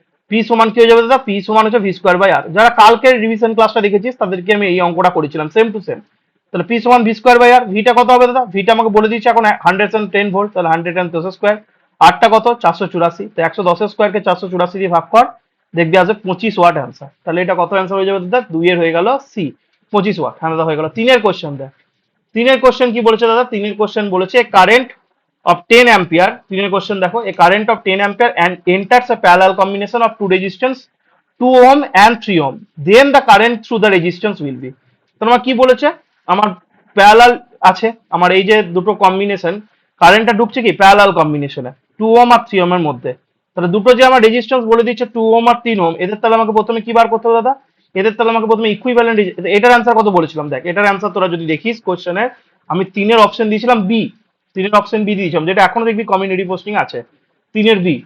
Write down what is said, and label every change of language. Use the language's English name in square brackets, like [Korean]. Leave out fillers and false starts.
[Bangla] P সমান কি হয়ে যাবে দাদা, পি সমান হচ্ছে V²/R। যারা কালকের রিভিশন ক্লাসটা দেখেছিস তাদেরকে আমি এই অঙ্কটা করেছিলাম সেম টু সেম। তাহলে পি সমান V²/R, ভিটা কত হবে দাদা, ভিটা আমাকে বলে দিচ্ছে এখন 110 ভোল্ট, তাহলে 110 স্কোয়ার, আরটা কত 484, তো 110 স্কোয়ারকে 484 দিয়ে ভাগ কর, দেখবি আসবে 25 ওয়াট অ্যান্সার। তাহলে এটা কত অ্যান্সার হয়ে যাবে দাদা, 2-এর হয়ে গেল সি 25 ওয়াট। হ্যাঁ দাদা হয়ে গেল। 3-এর কোশ্চেন দেখ, 3-এর কোশ্চেন কি বলেছে দাদা, 3-এর কোশ্চেন বলেছে কারেন্ট of 10 ampere, 3-এর কোশ্চেন দেখো, [English] a current of 10 ampere and enters a parallel combination of two resistance 2 ohm and 3 ohm, then the current through the resistance will be। [Bangla] তোমার কি বলেছে, আমার প্যারালাল আছে, আমার এই যে দুটো কম্বিনেশন, কারেন্টটা ঢুকছে কি প্যারালাল কম্বিনেশনে 2 ওহম আর 3 ওহম এর মধ্যে। তাহলে দুটো যে আমার রেজিস্ট্যান্স বলে দিচ্ছে 2 ওহম আর 3 ওহম, এদের তাহলে আমাকে প্রথমে কি বার করতে হবে দাদা, এদের তাহলে আমাকে প্রথমে ইকুইভ্যালেন্ট। এটার অ্যান্সার কত বলেছিলাম দেখ, এটার অ্যান্সার তোরা যদি দেখিস কোশ্চেনে, আমি 3-এর অপশন দিয়েছিলাম বি, 3-এর অপশন বি দিয়েছিলাম, যেটা এখনো দেখবি কমিউনিটি পোস্টিং আছে 3-এর বি।